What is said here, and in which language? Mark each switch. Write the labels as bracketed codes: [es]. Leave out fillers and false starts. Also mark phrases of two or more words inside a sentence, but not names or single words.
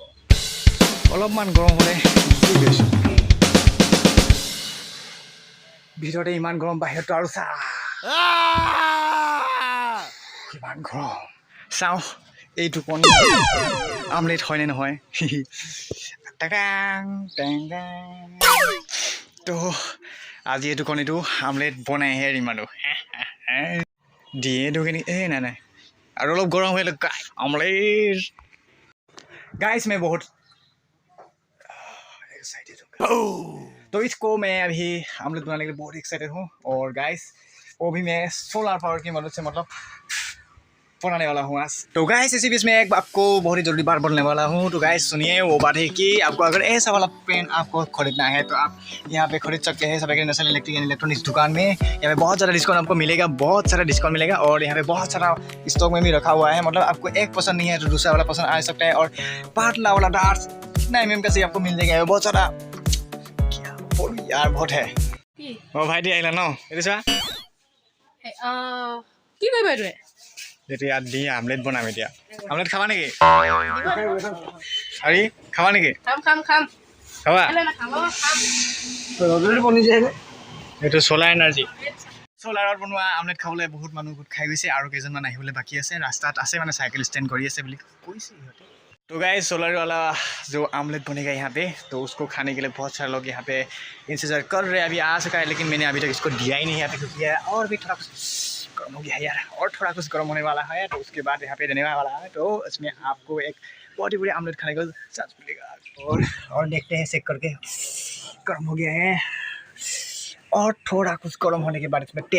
[as] অলপমান গৰম হ'লে ভিতৰতে ইমান গৰম বাহিৰতো আৰু কিমান গৰম চাওঁ এইটো কণী আমলেট হয়নে নহয়। তো আজি এইটো কণীটো আমলেট বনাইহে এৰিম আৰু দিয়ে দিওঁ নেকি নাই নাই আৰু অলপ গৰম হৈ আমলেট। [hi] गाइस मैं बहुत एक्साइटेड हूँ तो इसको मैं अभी आमलेट बनाने के लिए बहुत एक्साइटेड हूँ और गाइस वो भी मैं [en] solar power [hi] की मदद से मतलब बनाने वाला हूँ आज। तो गाइस इसी बीच में एक आपको बहुत ही जल्दी बात बोलने वाला हूँ। तो गाइस सुनिए वो बात है कि आपको अगर ऐसा वाला पेन आपको खरीदना है तो आप यहाँ पे खरीद सकते हैं सभी नेशनल इलेक्ट्रिक एंड इलेक्ट्रॉनिक्स दुकान में। यहाँ पे बहुत ज़्यादा डिस्काउंट आपको मिलेगा बहुत सारा डिस्काउंट मिलेगा और यहाँ पे बहुत सारा स्टॉक में भी रखा हुआ है मतलब आपको एक पसंद नहीं है तो दूसरा वाला पसंद आ सकता है और पातला वाला डार्ट कितना mm का से आपको मिल जाएगा बहुत सारा क्या बोलूं यार बहुत है। ओ भाई दी आइला न एটো सा [as] কি কৰিবা ৰে যেটো ইয়াত দি আমলেট বনাম এতিয়া আমলেট খাবা নেকি? আরে খাবা নেকি? খাম খাবা ৰজনী বনি যায় নে এইটো [en] solar energy [as] সোলাৰত বনোৱা আমলেট খাবলৈ বহুত মানুহ খাই গৈছে আৰু কেইজনমান আহিবলৈ বাকী আছে ৰাস্তাত আছে মানে চাইকেল ষ্টেণ্ড কৰি আছে বুলি কৈছে ইহঁতে। [hi] तो गाइस सोलर वाला जो आमलेट बनेगा यहाँ पे तो उसको खाने के लिए बहुत सारे लोग यहाँ पे इंतजार कर रहे हैं। अभी आ सका है लेकिन मैंने अभी तक इसको दिया ही नहीं यहाँ पे क्योंकि और भी थोड़ा कुछ गर्म हो गया है यार और थोड़ा कुछ गर्म होने वाला है तो उसके बाद यहाँ पे देने वाला है तो इसमें आपको एक बहुत ही बड़ी आमलेट खाने का चांस मिलेगा और देखते हैं चेक करके गर्म हो गया है और थोड़ा कुछ गर्म होने के बाद इसमें तेल डालेगा।